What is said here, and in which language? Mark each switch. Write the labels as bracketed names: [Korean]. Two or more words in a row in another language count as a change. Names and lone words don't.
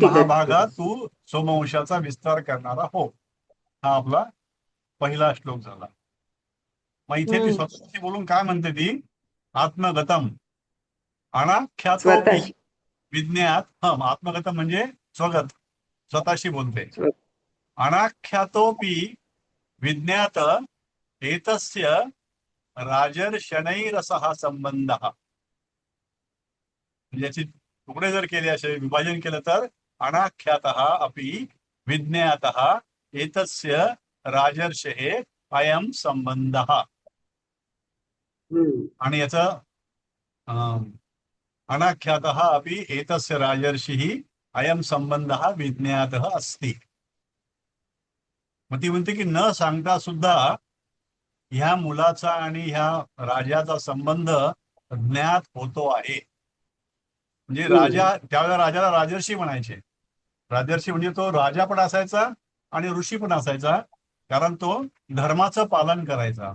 [Marathi] महाभागा तू सोमवंशाचा विस्तार करणारा हो. हा आपला पहिला श्लोक झाला. मग इथे ती स्वतःशी बोलून काय म्हणते, ती [Sanskrit] आत्मगतम अनाख्यातोपि विज्ञात. [Marathi] आत्मगतम म्हणजे स्वगत, स्वतःशी बोलते. [Sanskrit] अनाख्यातोपी विज्ञात एतस्य राजर्षणैरसः संबंध. [Marathi] याची तुकडे जर केले, असे विभाजन केलं तर [Sanskrit] अनाख्यातः अपि विज्ञातः एतस्य राजर्षेः अयं संबंधः. [Marathi] आणि याचं [Sanskrit] अनाख्यातः अपि एतस्य राजर्षिः अयं संबंधः विज्ञातः अस्ति. [Marathi] मग ती म्हणते की न सांगता सुद्धा ह्या मुलाचा आणि ह्या राजाचा संबंध ज्ञात होतो आहे. म्हणजे राजा, त्यावेळेला राजाला राजर्षी म्हणायचे. राजर्षी म्हणजे तो राजा पण असायचा आणि ऋषी पण असायचा, कारण तो धर्माचं पालन करायचा.